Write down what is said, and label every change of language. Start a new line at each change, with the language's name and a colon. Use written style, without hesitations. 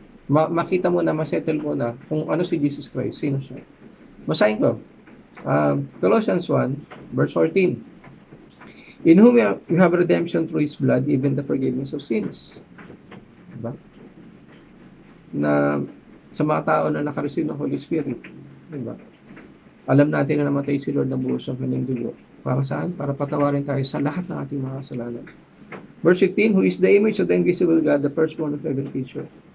Filipino: Makita mo na, masettle mo na kung ano si Jesus Christ, sino siya. Basahin ko.
English: Colossians 1, verse 14. In whom you have redemption through His blood, even the forgiveness of sins.
Filipino: Diba? na sa mga tao na nakareceive ng Holy Spirit. Diba? Alam natin na namatay si Lord na buhos ng kanyang dugo. Para saan? Para patawarin tayo sa lahat ng ating mga kasalanan.
English: Verse 15, who is the image of the invisible God, the firstborn of every creature.